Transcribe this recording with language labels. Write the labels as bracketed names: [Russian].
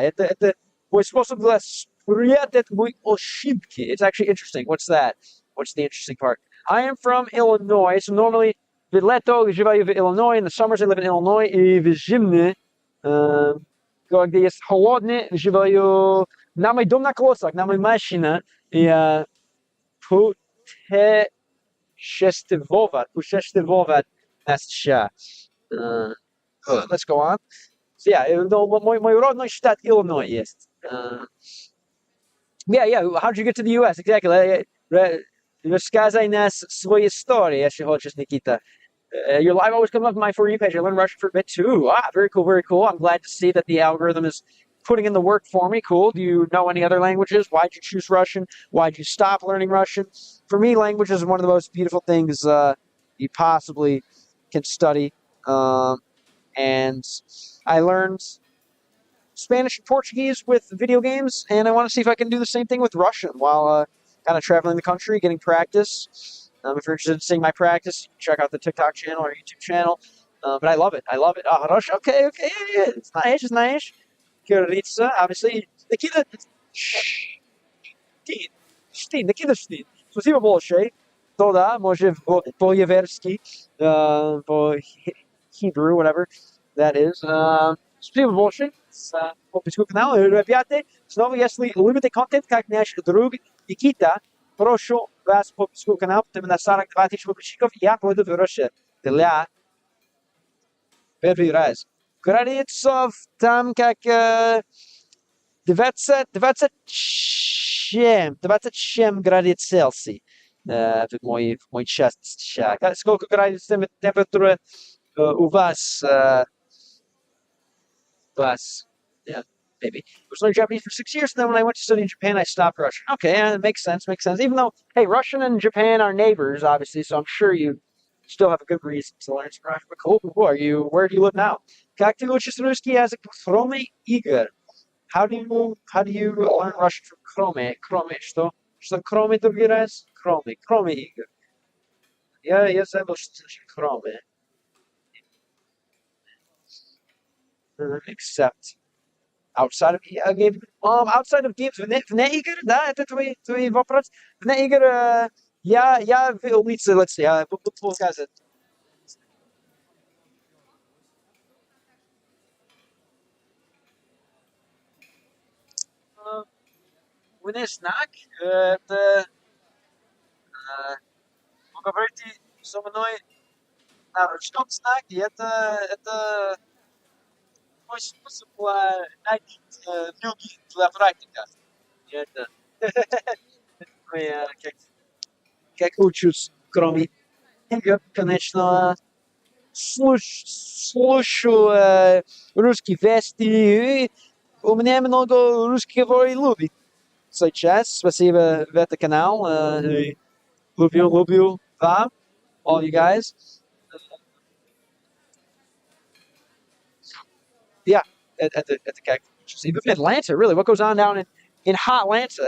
[Russian] Это мой способ для спрятать мои ошибки. [English] It's actually interesting. What's that? What's the interesting part? I am from Illinois, so normally [Russian] в лето живу в [English] Illinois. In the summers I live in Illinois. [Russian] И в зимние, когда есть холодно, живу на мой дом на колесах, на моей машине. И путешествовать на США. [English] Let's go on. So yeah, [Russian] мой родной штат Illinois есть. [English] Yeah. How'd you get to the US? Exactly. [Russian] Рассказай нас свою историю, если хочешь, Nikita. [English] Your live always comes up on my For You page. I learned Russian for a bit too. Very cool. I'm glad to see that the algorithm is putting in the work for me. Cool. Do you know any other languages? Why'd you choose Russian? Why'd you stop learning Russian? For me, language is one of the most beautiful things you possibly can study. And I learned Spanish and Portuguese with video games, and I want to see if I can do the same thing with Russian while kind of traveling the country, getting practice. If you're interested in seeing my practice, check out the TikTok channel or YouTube channel. But I love it. Russia, okay, yeah. It's nice. Говорится, obviously. [Russian] Nikita, Nikita, спасибо большое. То да, может по-еверски, по-Hebrew, [English] whatever that is. [Russian] Спасибо большое за подписку к каналу. Ребята, снова, если любите контент, как наш друг Никита, прошу вас подписку к каналу, потому что 42 тысячи подписчиков я буду в России для первый раз. Градусов там как 27 градусов Цельсия в мой час. Сколько градусов температура у вас? [English] Yeah, maybe. I was learning Japanese for 6 years, and then when I went to study in Japan, I stopped Russian. Okay, it makes sense. Even though, hey, Russian and Japan are neighbors, obviously, so I'm sure you still have a good reason to learn some Russian. But cool. Where do you live now? [Russian] Как ты учишь русский язык, кроме игр? [English] How do you learn Russian from кроме? [Russian] Что кроме ты выбираешь? Кроме игр. Я забыл, что значит кроме. [English] Except outside of games. Outside of games, [Russian] вне игр, да, это твой вопрос. Вне игр, я в улице, я буду сказать. Вне знак, это вы говорите со мной на ручном знаке, это мой способ найти люди для практика. Это как учусь, кроме игр, конечно, слушаю русские вести. У меня много русского любит сейчас. Спасибо за этот канал. Люблю вам, [English] all you guys. Yeah, at the even Atlanta, really. What goes on down in hot Atlanta?